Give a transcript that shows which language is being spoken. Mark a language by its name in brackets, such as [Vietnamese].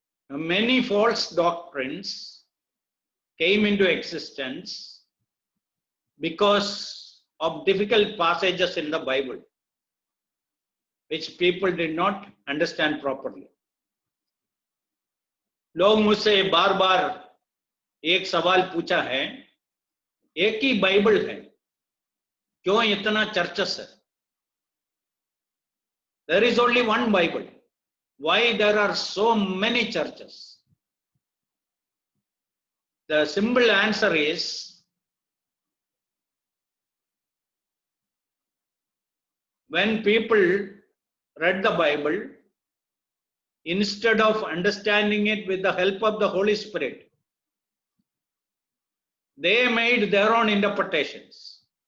[English] Many false doctrines came into existence because of difficult passages in the Bible, which people did not understand properly. [Hindi] लोग मुझसे बार बार एक सवाल पूछा है, एक ही बाइबल है, क्यों इतना चर्चस है? [English] There is only one Bible. Why there are so many churches? The simple answer is, when people read the Bible, instead of understanding it with the help of the Holy Spirit, they made their own interpretations.